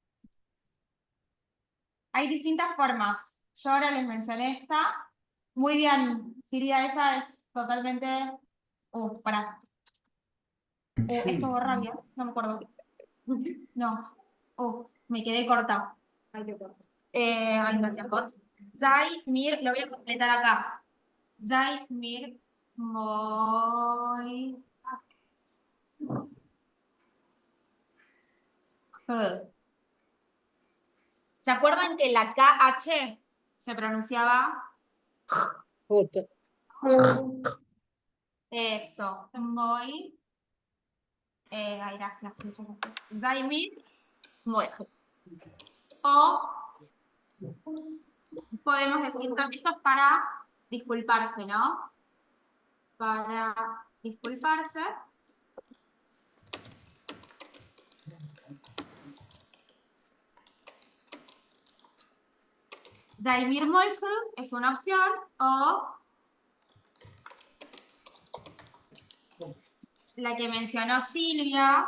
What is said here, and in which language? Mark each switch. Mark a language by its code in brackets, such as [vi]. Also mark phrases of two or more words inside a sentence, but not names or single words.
[es] Hay distintas formas. Yo ahora les mencioné esta. Muy bien, Siria, esa es totalmente. Pará. Esto borra bien, no me acuerdo. No. Me quedé corta. Ay, gracias, [yi] Pot. זײַ מיר, [es] lo voy a completar acá. [yi] זײַ מיר מוי. [es] ¿Se acuerdan que la KH se pronunciaba? Eso. Moi. Ay, gracias, muchas gracias. [yi] זײַ מיר מוי. [es] O podemos decir también esto es para disculparse, ¿no? Para disculparse. [yi] Daimir Moisel [es] es una opción o la que mencionó Silvia.